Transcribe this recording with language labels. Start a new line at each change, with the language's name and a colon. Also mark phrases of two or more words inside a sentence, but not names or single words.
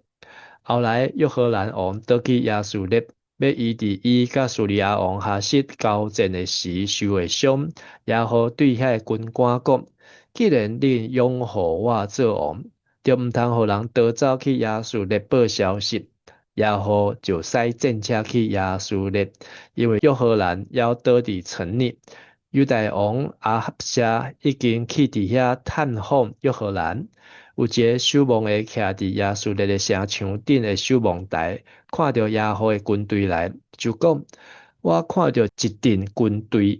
Min Nan Chinese: 后来约荷兰王倒去亚述列，要医治伊甲叙利亚王哈瑟交战的时受的伤，然后对遐军官讲：既然你拥护我做王，就毋通互人逃走去亚述列报消息。然后就使战车去亚述列，因为约荷兰要倒伫城里。犹大王阿哈谢已经去伫遐探访约荷兰，有一个守望的徛伫亚述列的城墙顶的守望台，看到亚何的军队来，就讲：我看到一阵军队。